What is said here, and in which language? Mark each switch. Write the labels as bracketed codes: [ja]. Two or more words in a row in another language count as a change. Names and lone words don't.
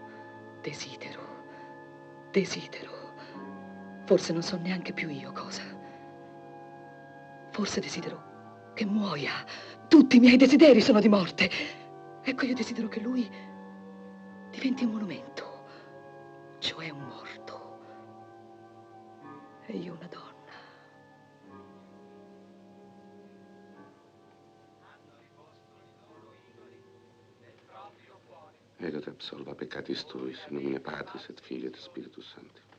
[it] Forse non so neanche più io cosa. Forse desidero che muoia. Tutti i miei desideri sono di morte. Ecco, io desidero che lui diventi un monumento, cioè un morto. E io una donna. [la] Ego te absolva peccatis tuis, in nomine Patris et Filii et Spiritus Sancti.